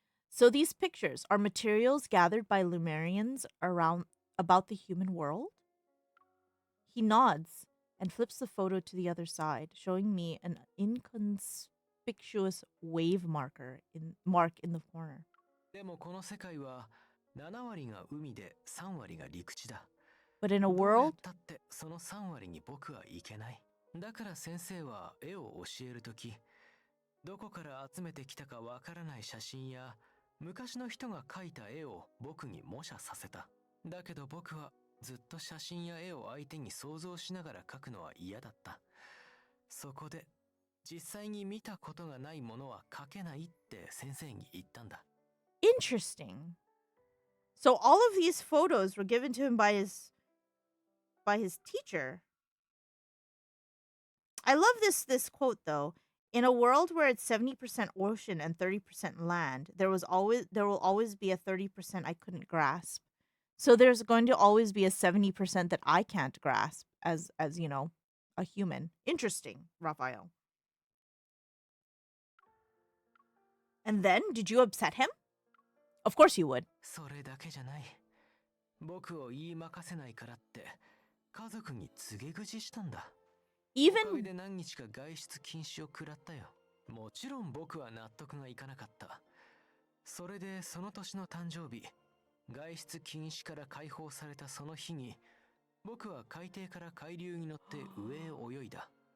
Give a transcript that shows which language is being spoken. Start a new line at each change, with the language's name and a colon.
English: So these pictures are materials gathered by Lemurians around about the human world? He nods and flips the photo to the other side, showing me an inconspicuous wave mark in the corner.
Japanese: でもこの世界は7割が海で3割が陸地だ。
English: But in a
Japanese: どうや
English: world
Japanese: ったってその3割に僕はいけない。だから先生は絵を教えるとき、どこから集めてきたかわからない写真や昔の人が描いた絵を僕に模写させた。だけど僕はずっと写真や絵を相手に想像しながら描くのは嫌だった。そこで実際に見たことがないものは描けないって先生に言ったんだ。
English: interesting. So all of these photos were given to him by his teacher. I love this quote though. In a world where it's 70% ocean and 30% land, there will always be a 30% I couldn't grasp. So there's going to always be a 70% that I can't grasp as you know, a human. Interesting, Raphael. And then, did you upset him? Of course you would.
Japanese: それだけじゃない。僕を言い任せないからって家族に告げ口したんだ。
English: Even
Japanese: おかげで何日か外出禁止を食らったよ。もちろん僕は納得がいかなかった。それでその年の誕生日、外出禁止から解放されたその日に、僕は海底から海流に乗って上へ泳いだ。